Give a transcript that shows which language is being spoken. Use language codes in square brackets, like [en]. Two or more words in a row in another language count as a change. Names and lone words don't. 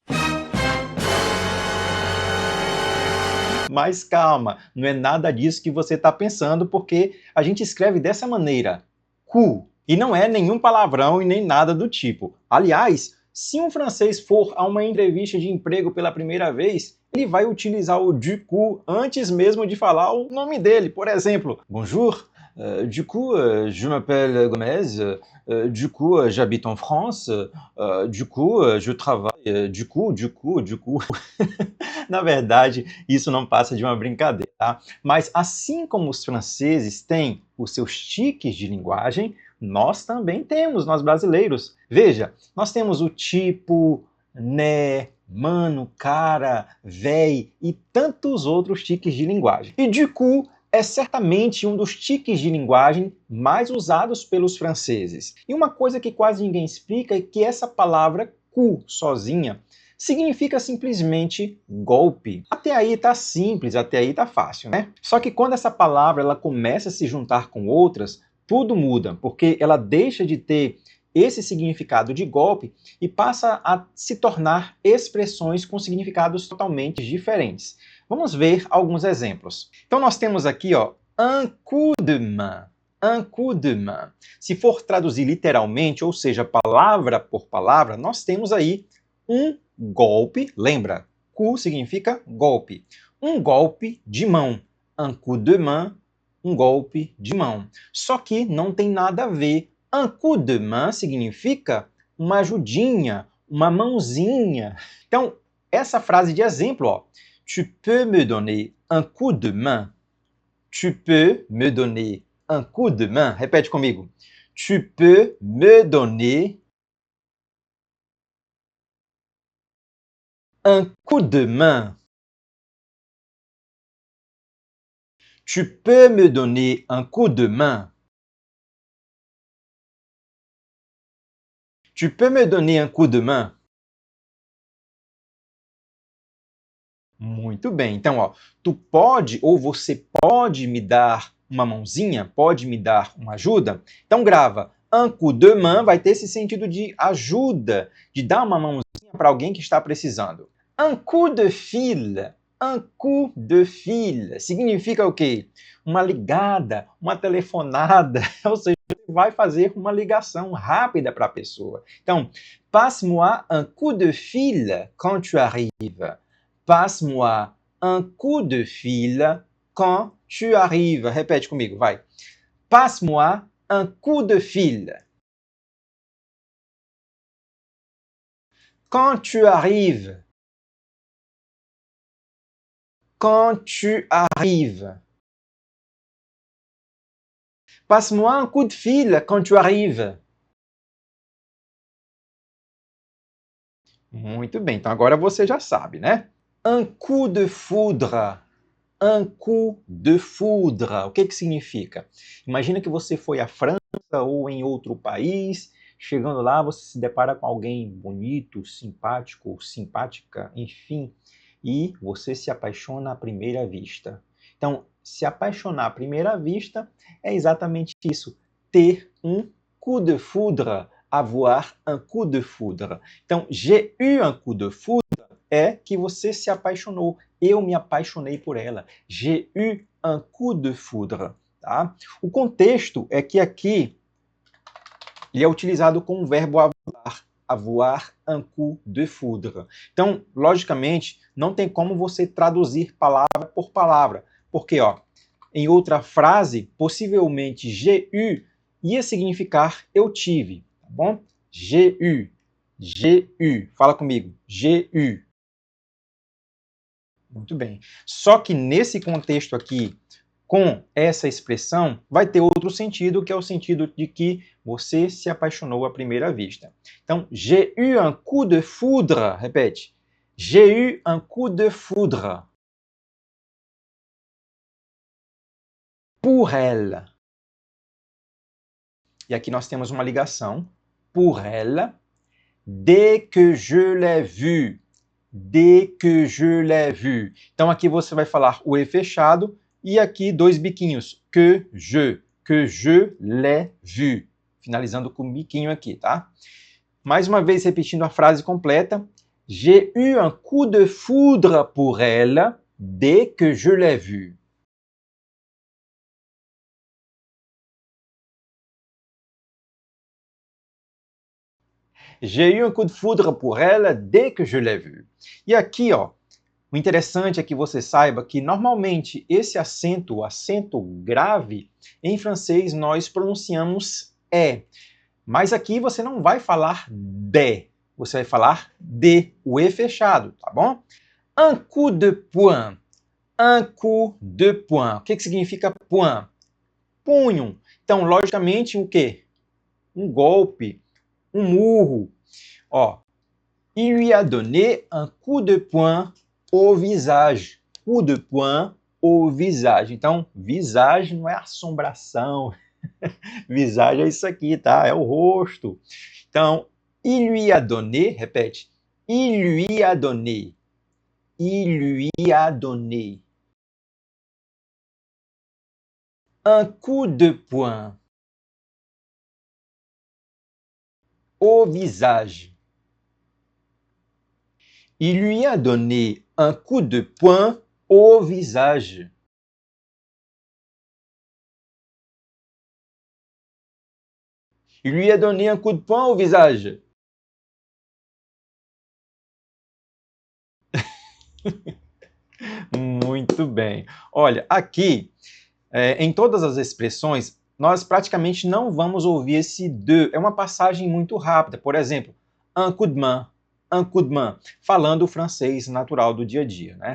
[pt] Mas calma, não é nada disso que você está pensando, porque a gente escreve dessa maneira, coup. E não é nenhum palavrão e nem nada do tipo. Aliás, se um francês for a uma entrevista de emprego pela primeira vez, ele vai utilizar o [fr] du coup [pt] antes mesmo de falar o nome dele. Por exemplo, [fr] bonjour, du coup, je m'appelle Gomez, du coup, j'habite en France, du coup, je travaille, du coup. [pt] Na verdade, isso não passa de uma brincadeira, tá? Mas assim como os franceses têm os seus tiques de linguagem, nós também temos, nós brasileiros. Veja, nós temos o tipo, né, mano, cara, véi e tantos outros tiques de linguagem. E du coup é certamente um dos tiques de linguagem mais usados pelos franceses. E uma coisa que quase ninguém explica é que essa palavra coup sozinha significa simplesmente golpe. Até aí tá simples, até aí tá fácil, né? Só que quando essa palavra ela começa a se juntar com outras, tudo muda, porque ela deixa de ter esse significado de golpe e passa a se tornar expressões com significados totalmente diferentes. Vamos ver alguns exemplos. Então nós temos aqui, ó, [fr] un coup de main. Un coup de main. [pt] Se for traduzir literalmente, ou seja, palavra por palavra, nós temos aí um golpe, lembra? Coup significa golpe. Um golpe de mão. [fr] Un coup de main, [pt] um golpe de mão. Só que não tem nada a ver. [fr] Un coup de main [pt] significa uma ajudinha, uma mãozinha. Então, essa frase de exemplo, ó. [fr] Tu peux me donner un coup de main? Tu peux me donner un coup de main? [pt] Repete comigo. [fr] Tu peux me donner un coup de main? Tu peux me donner un coup de main? Tu peux me donner un coup de main? [pt] Muito bem. Então, ó, tu pode ou você pode me dar uma mãozinha? Pode me dar uma ajuda? Então grava. [fr] Un coup de main [pt] vai ter esse sentido de ajuda, de dar uma mãozinha para alguém que está precisando. [fr] Un coup de fil. Un coup de fil [pt] significa o quê? Uma ligada, uma telefonada, ou seja, você vai fazer uma ligação rápida para a pessoa. Então, [fr] passe-moi un coup de fil quand tu arrives. Passe-moi un coup de fil quand tu arrives. [pt] Répète comigo, vai. [fr] Passe-moi un coup de fil. Quand tu arrives. Quand tu arrives. Passe-moi un coup de fil quand tu arrives. [pt] Muito bem, então agora você já sabe, né? [fr] Un coup de foudre. Un coup de foudre. [pt] O que significa? Imagina que você foi à França ou em outro país, chegando lá você se depara com alguém bonito, simpático, simpática, enfim, e você se apaixona à primeira vista. Então, se apaixonar à primeira vista é exatamente isso, ter um [fr] coup de foudre, avoir un coup de foudre. [pt] Então, [fr] j'ai eu un coup de foudre [pt] é que você se apaixonou. Eu me apaixonei por ela. [fr] J'ai eu un coup de foudre. [pt] Tá? O contexto é que aqui ele é utilizado com o verbo avoir. [fr] Avoir un coup de foudre. [pt] Então, logicamente, não tem como você traduzir palavra por palavra. Porque, ó, em outra frase, possivelmente [fr] j'ai eu [pt] ia significar eu tive. Tá bom? [fr] J'ai eu. J'ai eu. [pt] Fala comigo. [fr] J'ai eu. [pt] Muito bem. Só que nesse contexto aqui, com essa expressão, vai ter outro sentido, que é o sentido de que você se apaixonou à primeira vista. Então, [fr] j'ai eu un coup de foudre. Repete. J'ai eu un coup de foudre. Pour elle. [pt] E aqui nós temos uma ligação. [fr] Pour elle. Dès que je l'ai vu. Dès que je l'ai vu. [pt] Então aqui você vai falar o E fechado e aqui dois biquinhos. [fr] Que je l'ai vu. [pt] finalizando com o biquinho aqui, tá? Mais uma vez, repetindo a frase completa. [fr] J'ai eu un coup de foudre pour elle dès que je l'ai vue. J'ai eu un coup de foudre pour elle dès que je l'ai vue. [pt] E aqui, ó, o interessante é que você saiba que normalmente esse acento, o acento grave, em francês nós pronunciamos é. Mas aqui você não vai falar de, você vai falar de, o E fechado, tá bom? [fr] Un coup de poing. Un coup de poing. [pt] O que significa poing? Punho. Então, logicamente, o quê? Um golpe, um murro. Ó, [fr] il lui a donné un coup de poing au visage. Coup de poing au visage. [pt] Então, visage não é assombração. Visage é isso aqui, tá? É o rosto. Então, [fr] il lui a donné, repete. Il lui a donné. Il lui a donné. Un coup de poing au visage. Il lui a donné un coup de poing au visage. Il lui a donné un coup de poing au visage. [pt] Muito bem. Olha, aqui, em todas as expressões, nós praticamente não vamos ouvir esse de. É uma passagem muito rápida. Por exemplo, [fr] un coup de main, [pt] falando o francês natural do dia a dia, né?